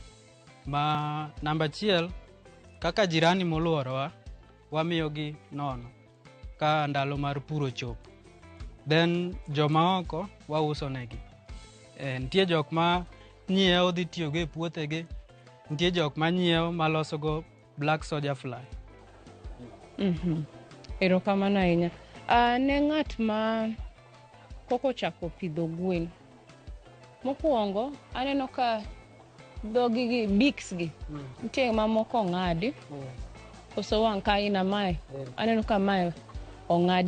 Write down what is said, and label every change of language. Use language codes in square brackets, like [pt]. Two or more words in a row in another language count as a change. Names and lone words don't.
[luo] Ma namba 1, kaka jirani moluorowa wamiyo gi nono ka ndalo mar puro chopo. Then joma oko wauso negi. Nitie jok ma nyiewo dhi tiyo go e puothegi, nitie jok ma nyiewo maloso go [en] black soldier fly. [luo] Erokamano ahinya. Ne ng'at ma koko chako pidho gwen, mokwongo aneno ka dhogi gi biks gi nitie mamoko ong'adi koso wang' ka ina mae aneno ka mae ong'adi.